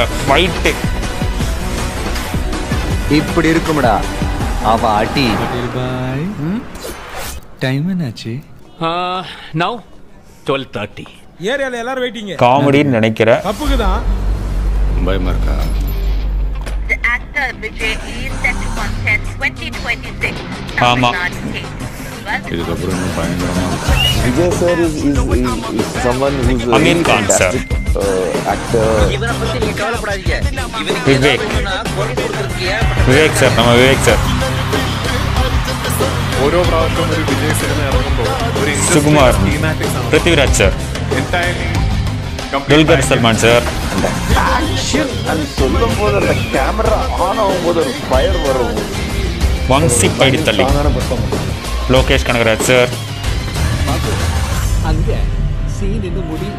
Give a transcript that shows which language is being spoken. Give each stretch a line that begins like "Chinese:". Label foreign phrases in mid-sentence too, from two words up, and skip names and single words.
Tamil: ஃபைட்டு இப்படி இருக்கும்டா அவ அடி. டைம் என்னாச்சு? நவ் 12:30. ஏரியால எல்லாரும் வெயிட்டிங். காமெடின்னு நினைக்கிறேன். தப்புக்கு தான். பயமா இருக்கா?
English: The actor Vijay is set to contest 2026
Tamil: ஆமா. இதுக்கப்புறம் இன்னும் பயங்கரமா
English: விஜய் சார் இஸ் someone who's a
Tamil: அமீர் கான் சார். actor. இவனை பத்தி நீங்க கவலைப்படாதீங்க. விவேக் விவேக் சார், நம்ம விவேக் சார்.
Malayalam: ഓരോ പ്രാവശ്യവും ഒരു വിജയ് സിനിമ ഇറങ്ങുമ്പോൾ ഒരു
Tamil: சுகுமார், பிருத்திவிராஜ் சார், துல்கர் சல்மான் சார். அந்த ஆக்ஷன் அது சொல்லும் போது அந்த கேமரா ஆன் ஆகும் போது ஒரு ஃபயர் வரும். வம்சி பைடித்தள்ளி, லோகேஷ் கனகராஜ் சார். அங்க சீன் இன்னும் முடியல